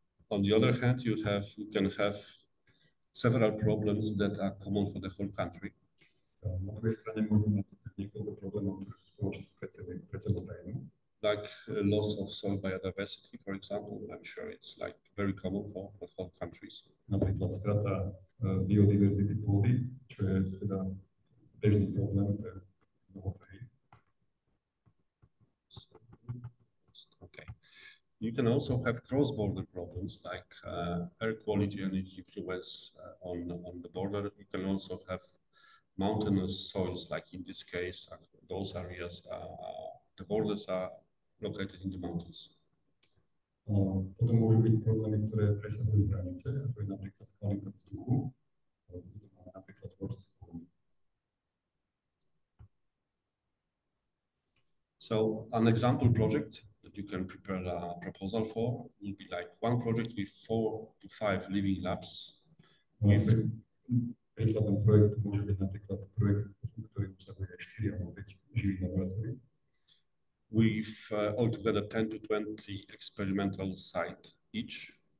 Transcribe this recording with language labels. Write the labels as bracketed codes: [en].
[en] On the other hand, you can have several problems that are common for the whole country. [sk] Na druhej strane môžeme mať niekoľko problémov, ktoré sú spoločné pre celú krajinu. [en] Like loss of soil biodiversity, for example. I'm sure it's like very common for whole countries. [sk] Napríklad strata biodiverzity pôdy, čo je teda bežný problém pre mnoho krajín. [en] Okay. You can also have cross-border problems like air quality and influence on the border. You can also have mountainous soils, like in this case, those areas, the borders are located in the mountains. [sk] Potom môžu byť problémy, ktoré presahujú hranice, ako je napríklad kvalita vzduchu, napríklad horské pôdy. [en] So an example project that you can prepare a proposal for will be like one project with 4 to 5 living labs. [sk] Príkladom projektu môže byť napríklad projekt, ktorý obsahuje 4 alebo 5 živých laboratórií. [en] With altogether 10 to 20 experimental sites each.